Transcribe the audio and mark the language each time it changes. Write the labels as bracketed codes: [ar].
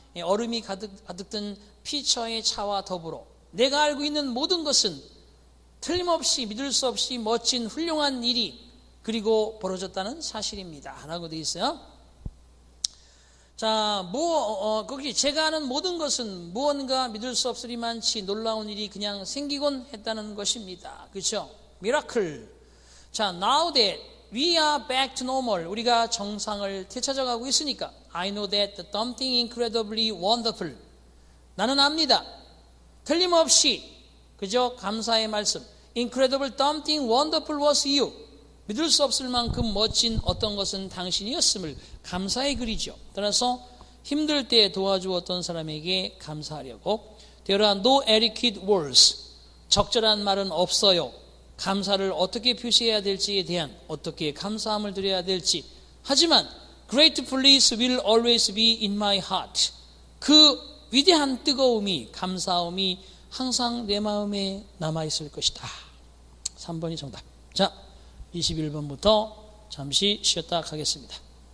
[ko] 얼음이 가득 든 피처의 차와 더불어 내가 알고 있는 모든 것은 틀림없이 믿을 수 없이 멋진 훌륭한 일이 그리고 벌어졌다는 사실입니다. 라고 되어 있어요. 자, 거기 제가 아는 모든 것은 무언가 믿을 수 없으리만치 놀라운 일이 그냥 생기곤 했다는 것입니다. 그렇죠? 미라클. 자, [en] now that we are back to normal. [ko] 우리가 정상을 되찾아가고 있으니까 [en] I know that something incredibly wonderful. [ko] 나는 압니다. 틀림없이 그죠? 감사의 말씀. [en] Incredible something wonderful was you. [ko] 믿을 수 없을 만큼 멋진 어떤 것은 당신이었음을 감사의 글이죠. 따라서 힘들 때 도와주었던 사람에게 감사하려고 [en] There are no adequate words. [ko] 적절한 말은 없어요. 감사를 어떻게 표시해야 될지에 대한 어떻게 감사함을 드려야 될지. 하지만 [en] gratefulness will always be in my heart. [ko] 그 위대한 뜨거움이 감사함이 항상 내 마음에 남아있을 것이다. 3번이 정답. 자, 21번부터 잠시 쉬었다 가겠습니다.